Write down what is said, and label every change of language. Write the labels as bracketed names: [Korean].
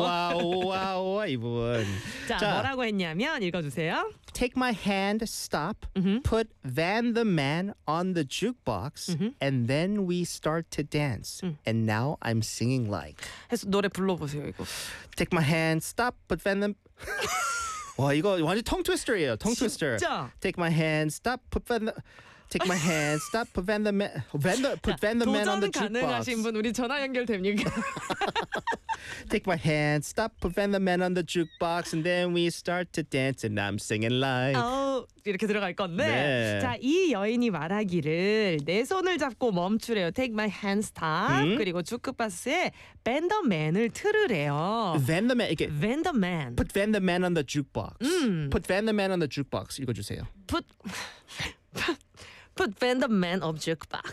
[Korean] 오와오와오와오와 이 부분. 자, 뭐라고 했냐면 읽어주세요. [English] Take my hand, stop, put Van the Man on the jukebox, and then we start to dance. And now I'm singing like. [Korean] 해서 노래 불러보세요, 이거. [English] Take my hand, stop, put Van the... [Korean] 와 이거 완전 [English] tongue twister예요. Tongue twister. Take my hand, stop, put Van the. Take my hand, stop, put Van the man. Van the, put Van the man on the jukebox. [Korean] 도전 가능하신 분 우리 전화 연결 됩니까? [English] Take my hand, stop, put Van the man on the jukebox, and then we start to dance, and I'm singing like. [Korean] 이렇게 들어갈 건데 네. 자, 이 여인이 말하기를 내 손을 잡고 멈추래요. [English] Take my hand, stop. [Korean] 그리고 주크박스에 Van the man을 틀으래요. Van the man, 이게 [English] Van the man. Put Van the man on the jukebox. Put Van the man on the jukebox. [Korean] 읽어주세요. [English] Put put Van the man of jukebox.